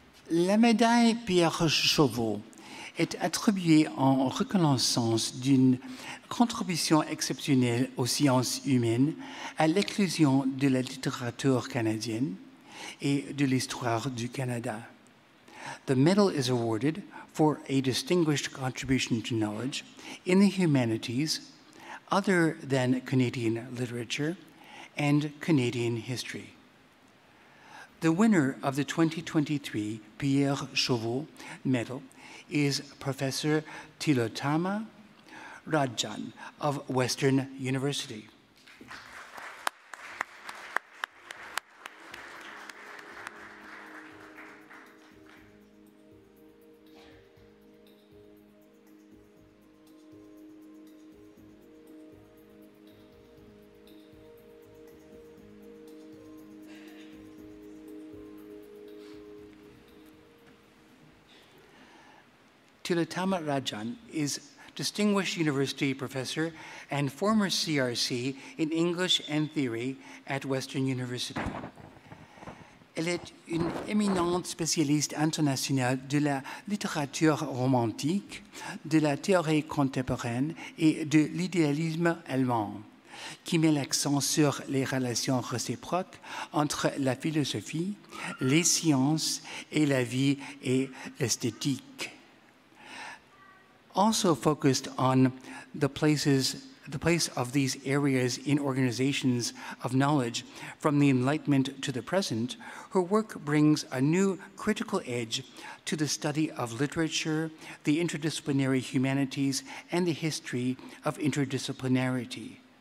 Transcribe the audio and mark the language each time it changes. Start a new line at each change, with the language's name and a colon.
French: La médaille Pierre Chauveau est attribuée en reconnaissance d'une contribution exceptionnelle aux sciences humaines, à l'éclosion de la littérature canadienne et de l'histoire du Canada.
English: The medal is awarded for a distinguished contribution to knowledge in the humanities other than Canadian literature and Canadian history. The winner of the 2023 Pierre Chauveau Medal is Professor Tilotama Rajan of Western University. Tilotama Rajan is Distinguished University Professor and former CRC in English and Theory at Western University.
French: Elle est une éminente spécialiste internationale de la littérature romantique, de la théorie contemporaine et de l'idéalisme allemand, qui met l'accent sur les relations réciproques entre la philosophie, les sciences et la vie et l'esthétique.
English: Also focused on the place of these areas in organizations of knowledge from the Enlightenment to the present, her work brings a new critical edge to the study of literature, the interdisciplinary humanities, and the history of interdisciplinarity.